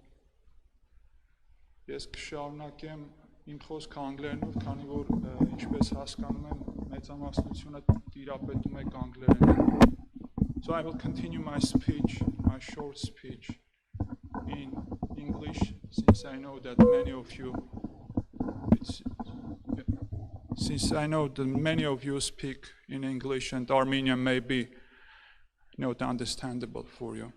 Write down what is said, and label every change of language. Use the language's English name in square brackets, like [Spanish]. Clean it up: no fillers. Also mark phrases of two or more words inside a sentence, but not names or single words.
[Armenian] Ես կշարունակեմ իմ խոսքը անգլերենով, քանի որ ինչպես հասկանում եմ, մեծամասնությունը տիրապետում եք անգլերենով. [English] So I will continue my speech, my short speech in English, since I know that many of you speak in English and Armenian may be not understandable for you.